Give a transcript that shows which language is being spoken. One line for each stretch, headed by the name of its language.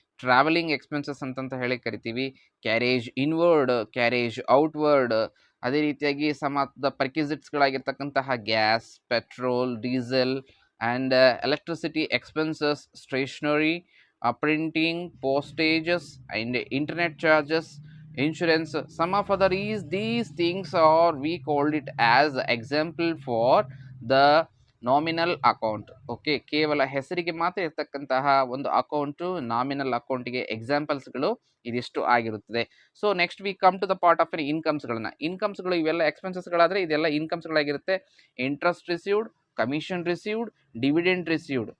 Kannada: Travelling expenses ಅಂತಂತ ಹೇಳಿ ಕರಿತೀವಿ. Carriage inward, carriage outward. ಅದೇ ರೀತಿಯಾಗಿ some of the ಪರ್ಕ್ವಿಸಿಟ್ಸ್ಗಳಾಗಿರ್ತಕ್ಕಂತಹ gas, petrol, diesel and electricity expenses, stationery, printing,
English: postage and internet charges, insurance. Some of other is these things are we called it as example for the nominal account.
Kannada: Okay, ಕೇವಲ ಹೆಸರಿಗೆ ಮಾತ್ರ ಇರ್ತಕ್ಕಂತಹ ಒಂದು account nominal ಅಕೌಂಟಿಗೆ ಎಕ್ಸಾಂಪಲ್ಸ್ಗಳು ಇದಿಷ್ಟು ಆಗಿರುತ್ತದೆ.
English: so next we come to the part of
Kannada: ಇನ್ಕಮ್ಸ್ಗಳನ್ನ. ಇನ್ಕಮ್ಸ್ಗಳು ಇವೆಲ್ಲ ಎಕ್ಸ್ಪೆನ್ಸಸ್ಗಳಾದರೆ ಇದೆಲ್ಲ ಇನ್ಕಮ್ಸ್ಗಳಾಗಿರುತ್ತೆ.
English: Interest received, commission received, dividend received.